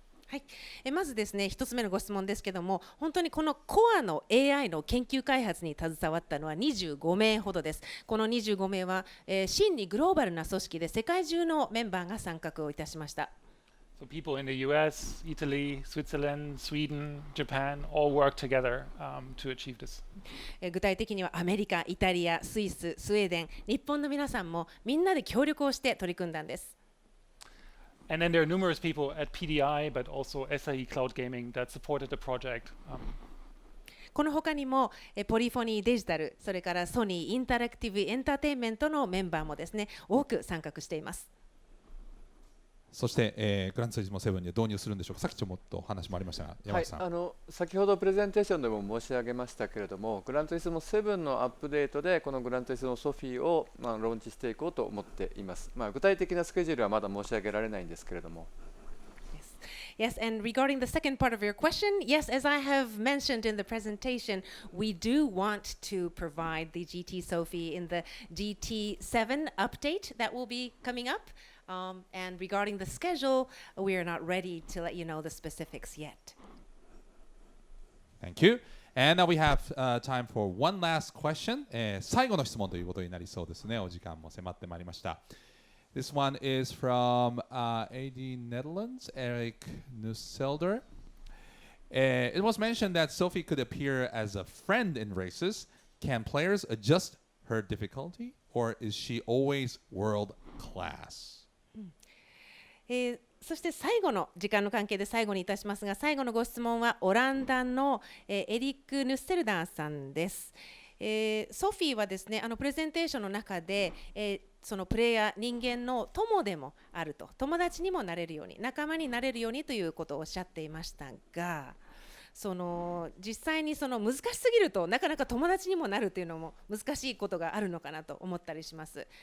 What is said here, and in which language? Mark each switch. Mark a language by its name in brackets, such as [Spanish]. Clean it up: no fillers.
[Japanese] はい、まずですね、一つ目のご質問ですけども、本当にこのコアの AI の研究開発に携わったのは25名ほどです。この25名は、真にグローバルな組織で世界中のメンバーが参画をいたしました。 [English] So people in the US, Italy, Switzerland, Sweden, Japan all work together to achieve this. [Japanese] 具体的にはアメリカ、イタリア、スイス、スウェーデン、日本の皆さんもみんなで協力をして取り組んだんです。 [English] And then there are numerous people at PDI, but also SAE Cloud Gaming that supported the project. [Japanese] この他にもポリフォニーデジタル、それからソニーインタラクティブエンターテインメントのメンバーもですね、多く参画しています。そして、グランツーリスモ7に導入するんでしょうか。さっきちょっと話もありましたが、山内さん。はい、先ほどプレゼンテーションでも申し上げましたけれども、グランツーリスモ7のアップデートでこのグランツーリスモソフィーを、ローンチしていこうと思っています。具体的なスケジュールはまだ申し上げられないんですけれども。 [English] Yes, and regarding the second part of your question, yes, as I have mentioned in the presentation, we do want to provide the GT Sophy in the GT7 update that will be coming up. And regarding the schedule, we are not ready to let you know the specifics yet. Thank you. And now we have time for one last question. [Japanese] 最後の質問ということになりそうですね。お時間も迫ってまいりました。 [English] This one is from AD Netherlands, Eric Nusselder. It was mentioned that Sophie could appear as a friend in races. Can players adjust her difficulty, or is she always world class? [Japanese] そして最後の時間の関係で最後にいたしますが、最後のご質問はオランダのエリック・ヌッセルダーさんです。ソフィーはですね、プレゼンテーションの中で、そのプレイヤー、人間の友でもあると、友達にもなれるように、仲間になれるようにということをおっしゃっていましたが、実際に難しすぎるとなかなか友達にもなるというのも難しいことがあるのかなと思ったりします。